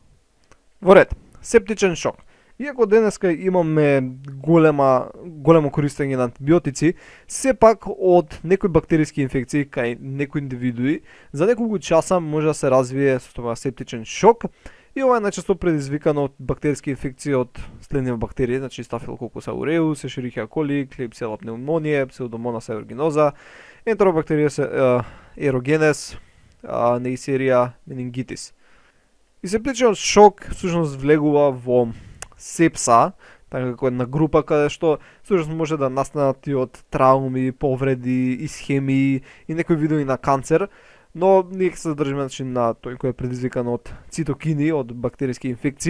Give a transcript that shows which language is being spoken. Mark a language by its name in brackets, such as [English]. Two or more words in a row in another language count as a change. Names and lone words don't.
[Macedonian] Во ред, септичен шок. Иако денеска имаме големо користење на антибиотици, сепак од некои бактериски инфекции кај некои индивидуи, за неколку часа може да се развие состојба септичен шок, и ова е најчесто предизвикано од бактериски инфекции од следниве бактерии, значи Staphylococcus aureus, Escherichia coli, Klebsiella pneumoniae, Pseudomonas aeruginosa, Enterobacterias aerogenes, Neisseria meningitis. И септичниот шок всушност влегува во сепса, така како една група каде што всушност може да настанат и од трауми, повреди, исхемии и некои видови на канцер, но ние ќе се задржиме на тој кој е предизвикан од цитокини, од бактериски инфекции.